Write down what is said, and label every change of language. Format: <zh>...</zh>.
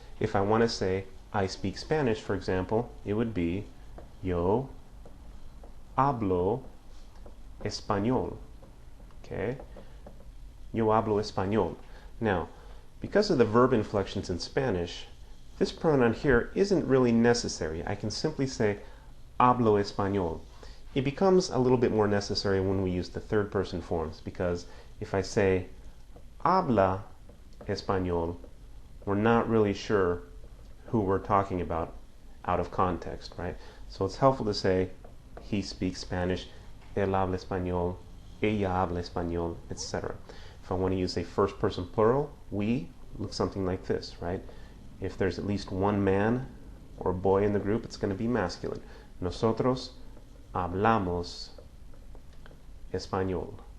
<en>If I want to say I speak Spanish, for example, it would be</en> <es>yo hablo español.</es> <en>Okay?</en> <es>Yo hablo español.</es> <en>Now, because of the verb inflections in Spanish, this pronoun here isn't really necessary. I can simply say</en> <es>hablo español.</es> <en>It becomes a little bit more necessary when we use the third person forms, because if I say</en> <es>habla español,</es> <en>we're not really sure who we're talking about out of context, right? So it's helpful to say he speaks Spanish,</en> <es>él habla español, ella habla español,</es> <en>etc. If I want to use a first person plural, we, looks something like this, right? If there's at least one man or boy in the group, it's going to be masculine.</en> <es>Nosotros hablamos español.</es>